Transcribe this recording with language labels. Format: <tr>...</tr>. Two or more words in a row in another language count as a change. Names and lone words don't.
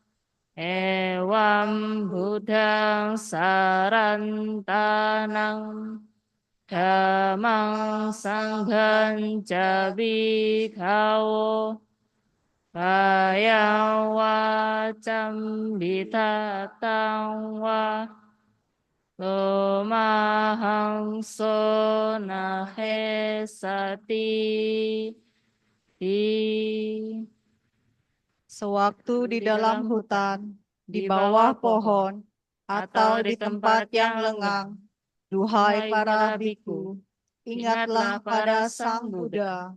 <pi>ewam buddhang sarantanang dhammang sanghang cabikawo kayang wacam bitatang wa lomahang sonahe sati</pi> <id>Sewaktu di dalam hutan, di bawah pohon, atau di tempat yang lengang, duhai para biku, ingatlah pada Sang Buddha.</id>